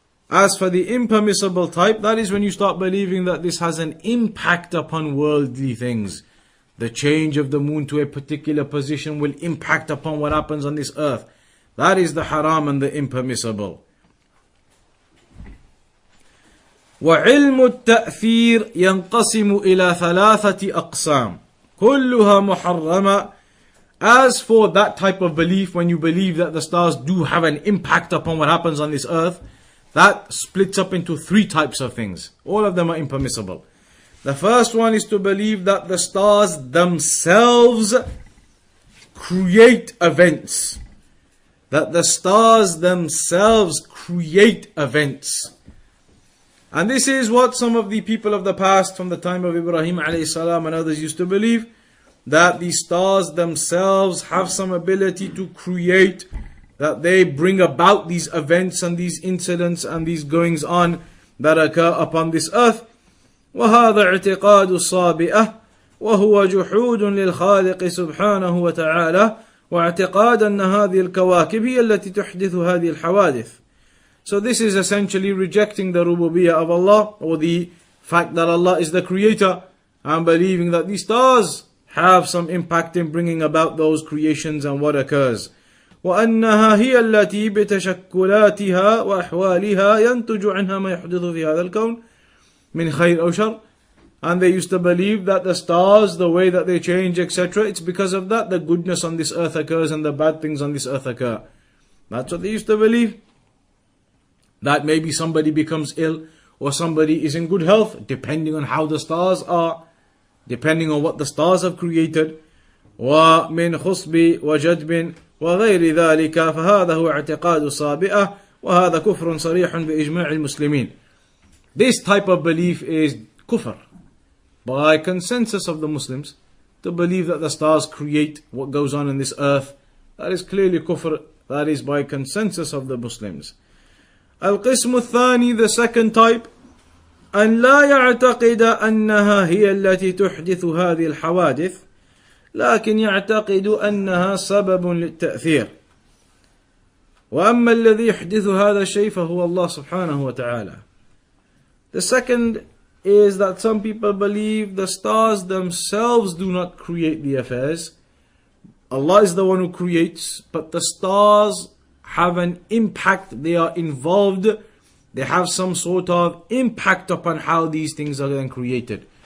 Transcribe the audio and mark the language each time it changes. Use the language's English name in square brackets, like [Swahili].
[English] As for the impermissible type, that is when you start believing that this has an impact upon worldly things. The change of the moon to a particular position will impact upon what happens on this earth. That is the haram and the impermissible. [Arabic] وعلم التأثير ينقسم إلى ثلاثة أقسام كلها محرمة. [English] As for that type of belief, when you believe that the stars do have an impact upon what happens on this earth, that splits up into three types of things. All of them are impermissible. The first one is to believe that the stars themselves create events. That the stars themselves create events. And this is what some of the people of the past, from the time of Ibrahim alayhi salam and others, used to believe, that the stars themselves have some ability to create, that they bring about these events and these incidents and these goings on that occur upon this earth. [Arabic] وهذا اعتقاد الصابئة وهو جحود للخالق سبحانه وتعالى واعتقاد أن هذه الكواكب هي التي تحدث هذه الحوادث. [English] So this is essentially rejecting the rububiyyah of Allah, or the fact that Allah is the creator, and believing that the stars have some impact in bringing about those creations and what occurs. [Arabic] وأنها هي التي بتشكلاتها وأحوالها ينتج عنها ما يحدث في هذا الكون من خير أو شر. [English] And they used to believe that the stars, the way that they change, etc., it's because of that the goodness on this earth occurs and the bad things on this earth occur. That's what they used to believe. That maybe somebody becomes ill or somebody is in good health, depending on how the stars are, depending on what the stars have created. [Arabic] ومن خصب وجدب وغير ذلك فهذا هو اعتقاد الصابئة وهذا كفر صريح بإجماع المسلمين. [English] This type of belief is kufr by consensus of the Muslims. To believe that the stars create what goes on in this earth, that is clearly kufr. That is by consensus of the Muslims. [Arabic] القسم الثاني, [English] the second type, [Arabic] أن لا يعتقد أنها هي التي تحدث هذه الحوادث لكن يعتقد أنها سبب للتأثير. وأما الذي يحدث هذا الشيء فهو الله سبحانه وتعالى. [English] The second is that some people believe the stars themselves do not create the affairs. Allah is the one who creates, but the stars have an impact, they are involved, they have some sort of impact upon how these things are then created.